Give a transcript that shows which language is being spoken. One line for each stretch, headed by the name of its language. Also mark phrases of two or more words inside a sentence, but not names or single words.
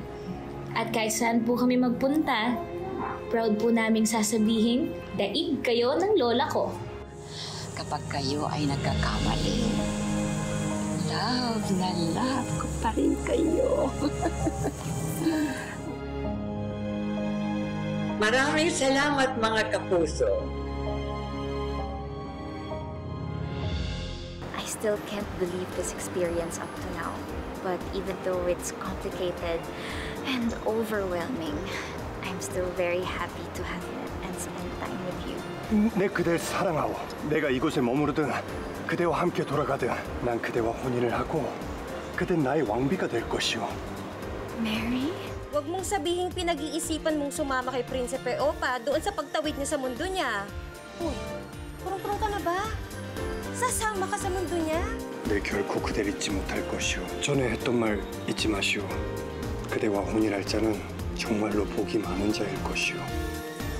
Filipino: At kahit saan po kami magpunta, proud po naming sasabihin, daig kayo ng lola ko. Kapag kayo ay nagkakamali, na love ko pa rin kayo. Maraming salamat mga kapuso.
English: I still can't believe this experience up to now. But even though it's complicated and overwhelming, I'm still very happy to have met and spend time with you.
Korean: 내 그댈 사랑하오. 내가 이곳에 머무르든 그대와 함께 돌아가든 난 그대와 혼인을 하고 그댄 나의 왕비가 될 것이오.
Filipino: Mary? Huwag mong sabihing pinag-iisipan mong sumama kay Prinsipe Opa doon sa pagtawid niya sa mundo niya. Uy, kurong-kurong ka na ba? Sasama ka sa mundo niya?
Korean: 내 결코 그댈 잊지 못할 것이오. 전에 했던 말 잊지 마시오. 그대와 혼인할 자는 정말로 복이 많은 자일 것이오.